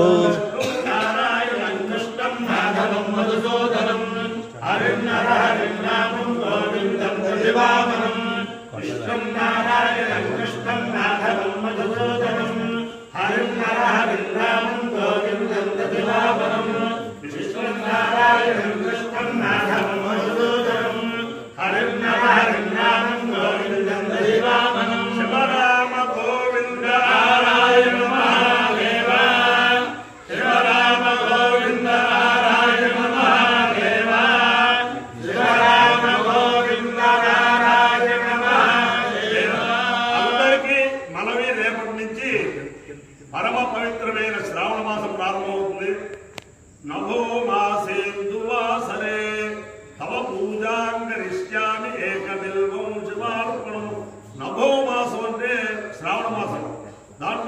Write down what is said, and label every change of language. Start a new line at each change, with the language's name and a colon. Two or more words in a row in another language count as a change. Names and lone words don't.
Sanskrit: नारायणं कृष्णं माधवं मधुसूदनं हरिं नामं गोविन्दं प्रतिभावनं कृष्णं नारायणं कृष्णं माधवं मधुसूदनं हरिं नामं गोविन्दं प्रतिभावनं कृष्णं नारायणं कृष्णं माधवं मधुसूदनं हरिं नामं गोविन्दं प्रतिभावनं शिवराम गोविन्द नारायण महादेव शिवराम गोविन्द नारायण महादेव शिवराम गोविन्द नारायण महादेव
Telugu: అందరికీ మనవి రేపటి నుంచి పరమ పవిత్రమైన శ్రావణ మాసం ప్రారంభమవుతుంది
Sanskrit: నభో మాసేందువాసరే తవ పూజాంగరిష్యామి ఏకబిల్వం శివార్పణం
Telugu: నభో మాసం అంటే శ్రావణ మాసం దాంట్లో